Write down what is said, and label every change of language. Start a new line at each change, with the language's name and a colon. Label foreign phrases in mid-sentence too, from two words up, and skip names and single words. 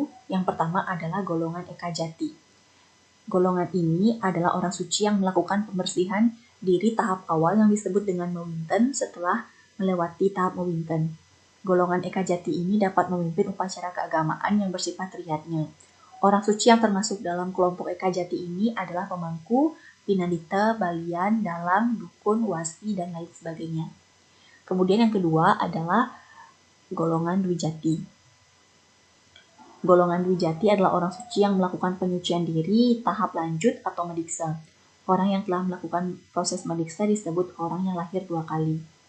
Indonesian: Yang pertama adalah golongan Eka Jati. Golongan ini adalah orang suci yang melakukan pembersihan diri tahap awal yang disebut dengan mewinten setelah melewati tahap mewinten. Golongan Eka Jati ini dapat memimpin upacara keagamaan yang bersifat riyadnya. Orang suci yang termasuk dalam kelompok Eka Jati ini adalah pemangku, pinandita, balian, dalang, dukun, wasi, dan lain sebagainya. Kemudian yang kedua adalah golongan Dwi Jati. Golongan Dwi Jati adalah orang suci yang melakukan penyucian diri tahap lanjut atau mediksa. Orang yang telah melakukan proses mediksa disebut orang yang lahir 2 kali.